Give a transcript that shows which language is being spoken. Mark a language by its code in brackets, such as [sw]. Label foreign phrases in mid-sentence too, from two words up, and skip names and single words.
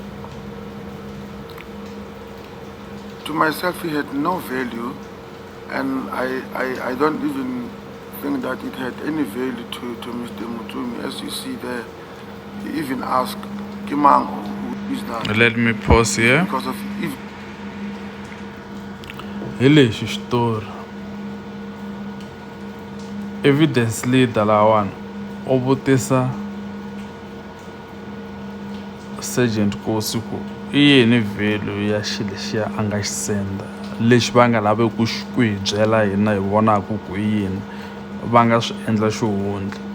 [en] To myself, it had no value, and I don't even think that it had any value to Mr. Mutumi. As you see there, he even asked, Kimang, who is that? Let me pause here. Because of if [ts] Hi lexi xitori evidence leyi dalawani u vutisa Sergeant Nkosi ku I yini value ya xilo lexiya a nga xi senda lexi va nga lavi ku hi byela hina hi vonaka ku I yini va nga swi endla xihundla